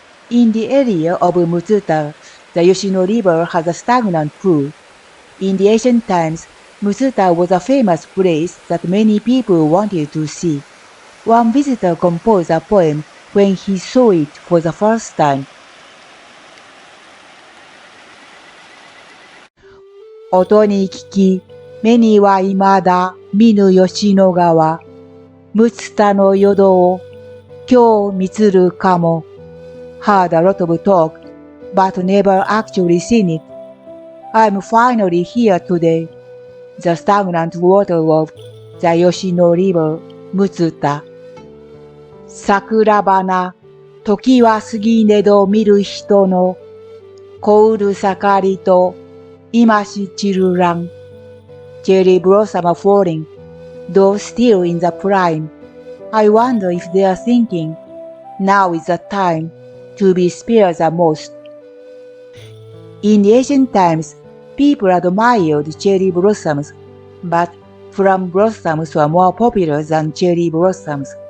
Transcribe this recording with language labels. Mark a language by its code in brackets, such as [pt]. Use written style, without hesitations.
[en] In the area of Mutsuta, the Yoshino River has a stagnant pool. In the ancient times, Mutsuta was a famous place that many people wanted to see. One visitor composed a poem when he saw it for the first time. [ja] 音に聞き、目には未だ見ぬ吉野川。むつたの淀を今日見つるかも。 [en] Heard a lot of talk, but never actually seen it. I'm finally here today. The stagnant water of the Yoshino River, Mutsuta. [ja] 桜花、時は過ぎねど見る人の、こうる盛りと、今し散る蘭。 [en] Cherry blossom are falling, though still in the prime. I wonder if they are thinking, now is the time to be spared the most. In the ancient times, people admired cherry blossoms, but plum blossoms were more popular than cherry blossoms.